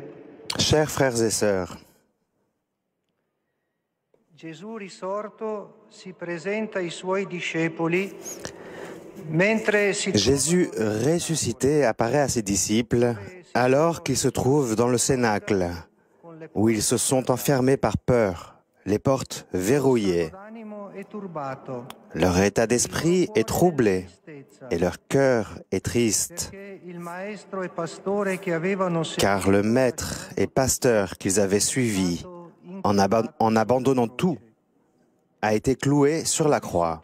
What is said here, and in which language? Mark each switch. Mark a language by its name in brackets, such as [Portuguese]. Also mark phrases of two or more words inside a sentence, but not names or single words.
[French] Chers frères et sœurs, [Italian] Gesù risorto si presenta ai suoi discepoli mentre si [French] Jésus ressuscité apparaît à ses disciples alors qu'ils se trouvent dans le cénacle, où ils se sont enfermés par peur, les portes verrouillées. Leur état d'esprit est troublé et leur cœur est triste, car le maître et pasteur qu'ils avaient suivi, en abandonnant tout, a été cloué sur la croix.